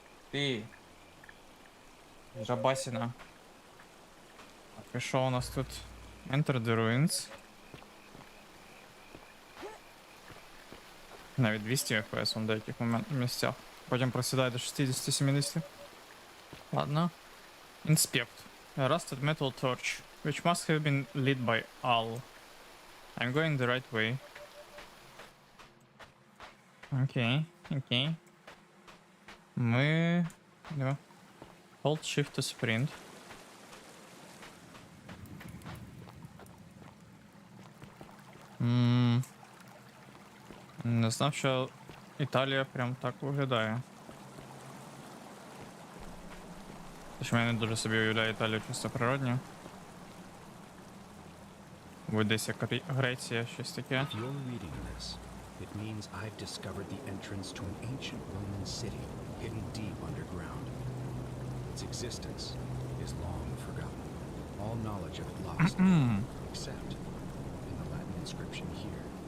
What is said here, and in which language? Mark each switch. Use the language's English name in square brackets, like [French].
[Ukrainian] Ти. Жабасіна. Так, і що у нас тут? [English] Enter the ruins. [Ukrainian] Навіть 200 FPS в деяких місцях. Потім просідає до 60-70. Ладно. Inspect. [English] A rusted metal torch, which must have been lit by Al. I'm going the right way. [Ukrainian] Окей. Ми... No. [English] Hold shift to sprint. [Ukrainian] Не знав, що Італія прям так виглядає. Тож я не дуже собі уявляю Італію чисто природньо. Буде десь як Греція, щось таке. [English] If you're reading this, it means I've discovered the entrance to an ancient Roman city hidden deep underground. Its existence is long forgotten. All knowledge of it lost, except in the Latin inscription here.